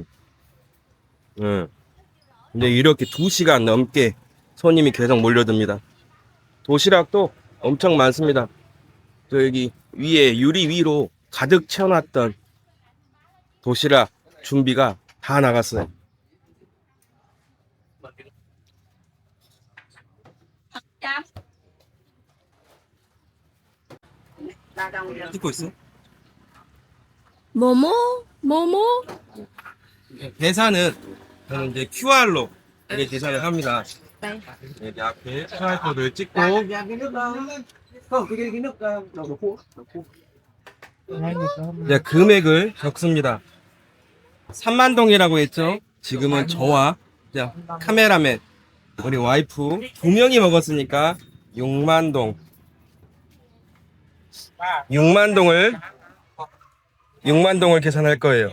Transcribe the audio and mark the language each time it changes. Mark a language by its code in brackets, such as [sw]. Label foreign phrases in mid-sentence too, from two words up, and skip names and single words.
[ko] 예. 근데 이렇게 2시간 넘게 손님이 계속 몰려듭니다. 도시락도 엄청 많습니다. 저 여기 위에 유리 위로 가득 채워놨던 도시락 준비가 다 나갔어요. [vi] Dạ. Là đồng được. [ko] 찍고 있어? 뭐뭐? 계산은 저는 이제 QR로 이렇게 계산을 합니다. 네. 여기 앞에 QR 코드를 찍고 [vi] Dạ cái nước không cái nước đậu phụ. [ko] 이제 금액을 적습니다. 3만 동이라고 했죠. 지금은 저와 이제 카메라맨 우리 와이프 2명이 먹었으니까 6만 동. 6만 동을 계산할 거예요.